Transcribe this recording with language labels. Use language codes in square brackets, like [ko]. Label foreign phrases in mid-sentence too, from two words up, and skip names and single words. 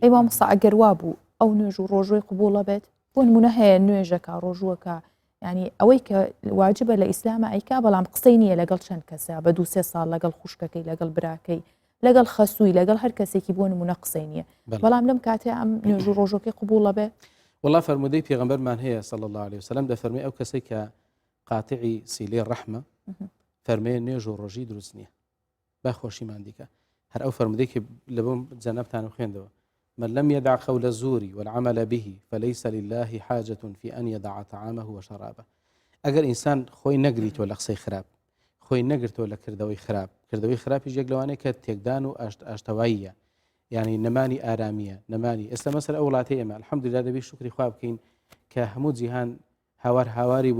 [ckb] ئەی مامۆستا ئەگەر وا بوو ئەو نوێژ و ڕۆژوەی قبوڵە بێت بۆ نمونە هەیە نوێژەکە ڕۆژوەکە ینی ئەوەی کە واجبە لە ئیسلامە ئەیکا بەڵام قسەی نییە لەگەڵ چەند کەسە بە 2-3 ساڵ لەگەڵ خوشکەکەی لەگەڵ براکەی لەگەڵ خەسووی لەگەڵ هەر کەسێکی بۆ نمونە قسەی نییە بەڵام لەم کاتێ ئەم نوێژ و ڕۆژۆکەی قبوڵە بێ والله فەرمودەی پێغەمبەرمان هەیە [ar] صلی الله عليه وسلم [ckb] دەفەرمێ ئەو کەسێک کە قاتعی سیلەی ڕەحمە فەرمێ نوێژ و ڕۆژی دروست نییە با خۆشیمان دیکە هەر ئەو فەرمودەیەکی لە بۆم جەنەبتان خوێندەوە [ar] من لم يدع قول الزور والعمل به فليس لله حاجة في أن يدع طعامه وشرابه [ckb] ئەگەر ئینسان خۆی نەگریتەوە لە قسەی خراپ خۆی نەگرتەوە لە کردەوەی خراپی یەک لەوانەیە کە تێکدان و ئاشتەواییە یعنی نەمانی ئارامیە نەمانی ئێستا مەسەر ئەو وڵاتی ئێمە الحەمدوللا دەبێت شکری خوا بکەین کە هەموو جیهان هاواری بوو